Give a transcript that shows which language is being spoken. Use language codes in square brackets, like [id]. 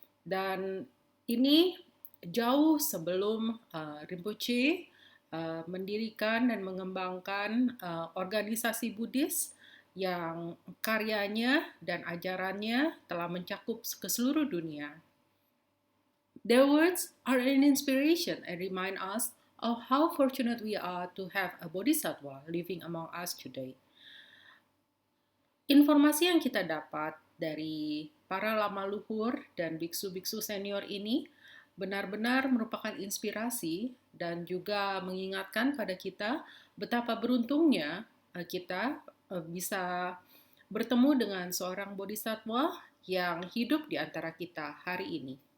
[id] Dan ini jauh sebelum Rinpoche mendirikan dan mengembangkan organisasi Buddhis yang karyanya dan ajarannya telah mencakup ke seluruh dunia. [en] Their words are an inspiration and remind us of how fortunate we are to have a bodhisattva living among us today. [id] Informasi yang kita dapat dari para lama luhur dan biksu-biksu senior ini benar-benar merupakan inspirasi dan juga mengingatkan pada kita betapa beruntungnya kita bisa bertemu dengan seorang bodhisattva yang hidup di antara kita hari ini.